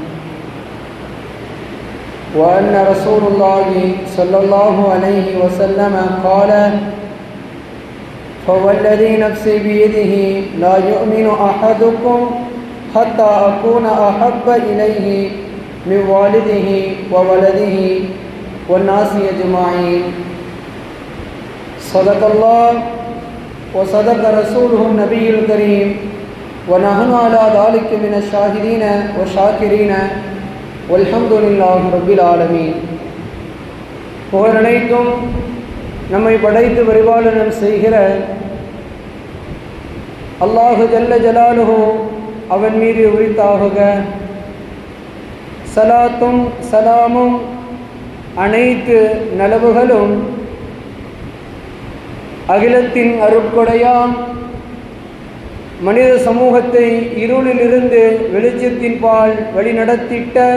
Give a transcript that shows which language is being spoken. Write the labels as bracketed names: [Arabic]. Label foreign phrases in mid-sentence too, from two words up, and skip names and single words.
[Arabic] وأن رسول الله صلى الله عليه وسلم قال: فوالذي نفسي بيده لا يؤمن أحدكم حتى أكون أحب إليه من والده وولده والناس أجمعين. صدق الله وصدق رسوله النبي الكريم ونحن على ذلك من الشاهدين والشاكرين والحمد لله رب العالمين. [Tamil] புகழ் அனைத்தும் நம்மை படைத்து பரிபாலனம் செய்கிற [Arabic] الله جل جلاله [Tamil] அவன் மீது உரித்தாகுக. சலாத்தும் சலாமும் அனைத்து நலவுகளும் அகிலத்தின் அருட்கொடையாம் மனித சமூகத்தை இருளிலிருந்து வெளிச்சத்தின் பால் வழிநடத்திட்ட